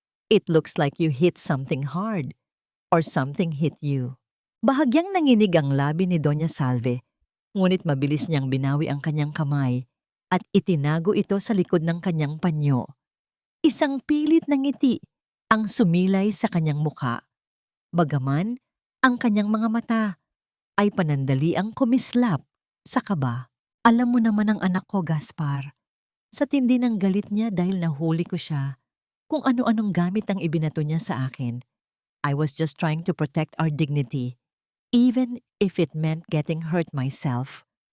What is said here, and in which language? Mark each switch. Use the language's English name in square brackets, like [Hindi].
[English] It looks like you hit something hard or something hit you. [Filipino] Bahagyang nanginig ang labi ni Doña Salve, ngunit mabilis niyang binawi ang kanyang kamay at itinago ito sa likod ng kanyang panyo. Isang pilit na ngiti ang sumilay sa kanyang mukha. Bagaman, ang kanyang mga mata ay panandaliang kumislap sa kaba. Alam mo naman ang anak ko, Gaspar. Sa tindi ng galit niya dahil nahuli ko siya, kung ano-anong gamit ang ibinato niya sa akin. [English] I was just trying to protect our dignity, even if it meant getting hurt myself.